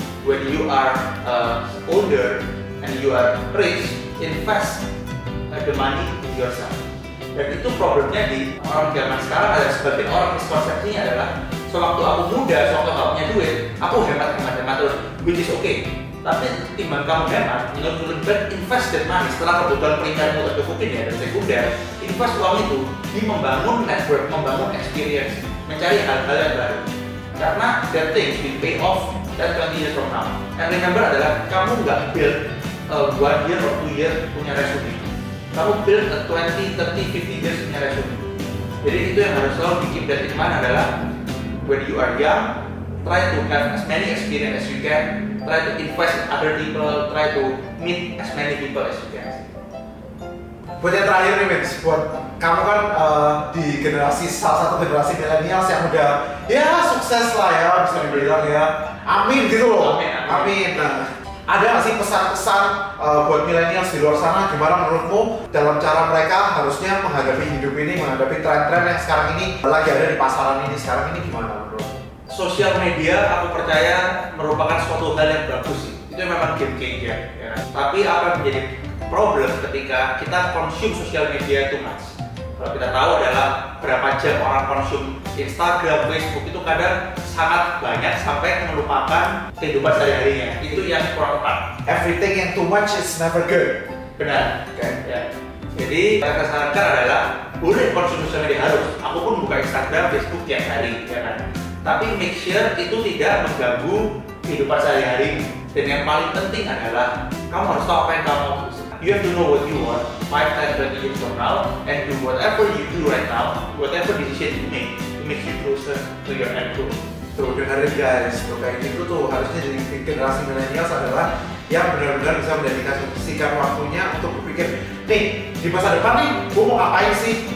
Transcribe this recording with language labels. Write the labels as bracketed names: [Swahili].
[English] When you are older and you are rich, invest the money in yourself. [Indonesian] Dan itu problemnya di orang zaman sekarang ada sebagian orang miskonsepsinya adalah sewaktu aku muda, sewaktu aku punya duit, aku hemat terus, [English] which is okay. [Indonesian] Tapi timbang kamu hemat, menurut lebih [English] invest that money [Indonesian] setelah kebutuhan peringkatmu tercukupin ya dan sekunder, invest uang itu di membangun network, membangun experience, mencari hal-hal yang baru. Karena [English] that thing will pay off 10-20 years from now. And remember [Indonesian] adalah kamu nggak [English] build 1 year or 2 year [Indonesian] punya [English] resume. [Indonesian] Kamu [English] build a 20, 30, 50 years [Indonesian] punya [English] resume. [Indonesian] Jadi itu yang harus selalu di-keep [English] that in mind [Indonesian] adalah [English] when you are young, try to have as many experience as you can, try to invest in other people, try to meet as many people as you can. [Indonesian] Buat yang terakhir nih Vince, buat kamu kan di salah satu generasi milenial yang udah ya sukses lah ya, bisa dibilang ya, amin gitu loh. Amin. Nah, ada nggak sih pesan-pesan buat milenial di luar sana, gimana menurutmu dalam cara mereka harusnya menghadapi hidup ini, menghadapi tren-tren yang sekarang ini lagi ada di pasaran ini sekarang ini, gimana menurut? Sosial media aku percaya merupakan suatu hal yang bagus sih. Itu memang game changer ya. Tapi apa yang menjadi problem ketika kita konsum sosial media itu mas? Kalau kita tahu adalah berapa jam orang konsum Instagram, Facebook itu kadang sangat banyak sampai melupakan kehidupan sehari-harinya. Itu yang kurang tepat. [English] Everything [Indonesian] yang [English] too much is never good. [Indonesian] Benar. Ya. Jadi yang saya sarankan adalah boleh konsumsi sosial media harus. Aku pun buka Instagram, Facebook tiap hari, ya kan. Tapi make sure itu tidak mengganggu kehidupan sehari-hari. Dan yang paling penting adalah kamu harus tahu apa yang kamu mau. [English] You have to know what you want 5, 10, 20 years from now, and do whatever you do right now, whatever decision you make, to make you closer to your end goal. [Indonesian] Tuh dengerin guys, tuh kayak gitu tuh harusnya jadi generasi milenial adalah yang benar-benar bisa mendedikasikan waktunya untuk berpikir, nih di masa depan nih, gue mau ngapain sih?